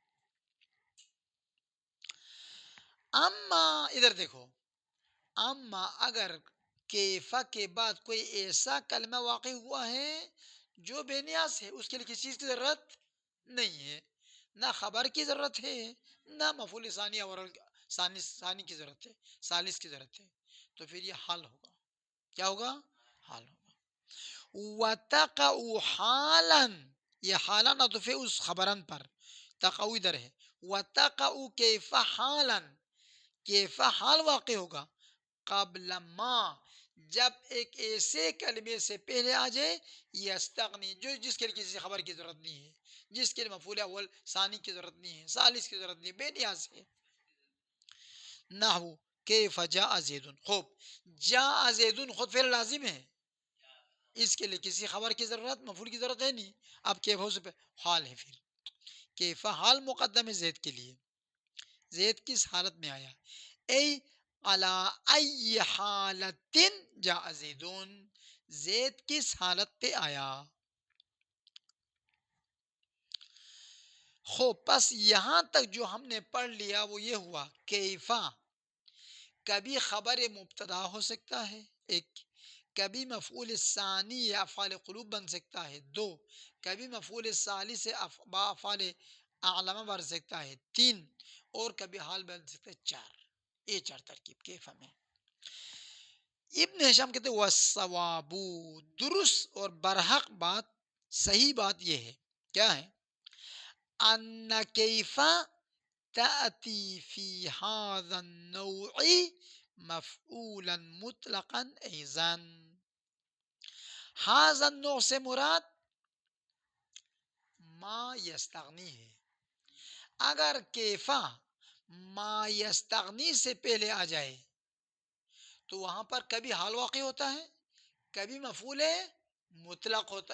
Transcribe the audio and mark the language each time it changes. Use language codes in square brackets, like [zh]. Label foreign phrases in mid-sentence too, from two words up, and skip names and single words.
[ur] اما ادھر دیکھو، اما اگر کیفا کے بعد کوئی ایسا کلمہ واقع ہوا ہے جو بے نیاز ہے، اس کے لیے کسی چیز کی ضرورت نہیں ہے، نہ خبر کی ضرورت ہے، نہ مفعول ثانی اور ثانی کی ضرورت ہے، ثالث کی ضرورت ہے، تو پھر یہ حال ہوگا. کیا ہوگا؟ حال ہوگا. [ar] وَتَقَعُ حَالًا، [ur] یہ حالًا عطف ہے اس خبرن پر، تقع ادھر ہے. [ar] وَتَقَعُ کیف حالاً، [ur] کیف حال واقع ہوگا، [ar] قبل ما، [ur] جب ایک ایسے کلمے سے پہلے آ جائے، یستغنی، جو جس کے لیے کسی خبر کی ضرورت نہیں ہے، جس کے لیے مفعول اول ثانی کی ضرورت نہیں ہے، ثالث کی ضرورت نہیں ہے، بے نیاز ہے. [ar] نحو کیف جاء زید، [ur] خوب [ar] جاء زید [ur] خود فعل لازم ہے، اس کے لیے کسی خبر کی ضرورت، مفعول کی ضرورت ہے نہیں. اب کیف ہو سے حال ہے، پھر کیف حال مقدم ہے زید کے لیے. زید کس حالت میں آیا؟ [ar] ای علی ای حالت جاء زیدون، [ur] زید کس حالت پہ آیا. خو پس یہاں تک جو ہم نے پڑھ لیا وہ یہ ہوا، کیفا کبھی خبر مبتدا ہو سکتا ہے، ایک، کبھی مفعول ثانی یا افعال قلوب بن سکتا ہے، دو، کبھی مفعول ثالث سے افعال اعلمہ بن سکتا ہے، تین، اور کبھی حال بن سکتا ہے، چار. یہ چار ترکیب کیفا میں. ابن ہشام کہتے ہیں والصواب، درست اور برحق بات، صحیح بات یہ ہے، کیا ہے؟ [ar] ان کیفا تأتی فی هذا النوع مفعولا مطلقا ایضا. هذا النوع [ur] سے مراد [ar] ما یستغنی [ur] ہے. اگر کیفا [ar] ما یستغنی [ur] سے پہلے آ جائے تو وہاں پر کبھی حال واقع ہوتا ہے، کبھی مفعول مطلق ہوتا ہے.